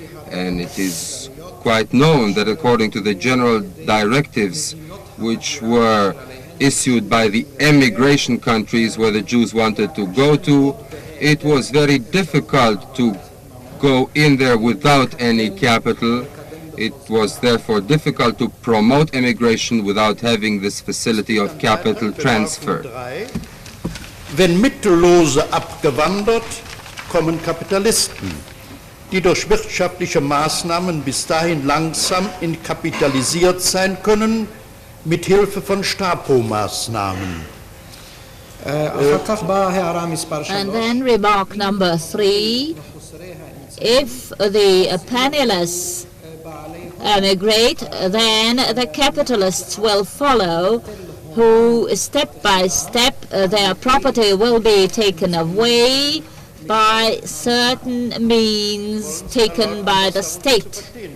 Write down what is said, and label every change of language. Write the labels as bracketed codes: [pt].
[en] And it is quite known that according to the general directives which were issued by the emigration countries where the Jews wanted to go to, it was very difficult to go in there without any capital. It was therefore difficult to promote emigration without having this facility of capital transfer. [de] Wenn Mittellose abgewandert, kommen Kapitalisten, die durch wirtschaftliche Maßnahmen bis dahin langsam entkapitalisiert sein können, mit Hilfe von Stapo-Maßnahmen. [en] And then remark number 3, if the panelists emigrate, then the capitalists will follow, who step by step their property will be taken away by certain means taken by the state.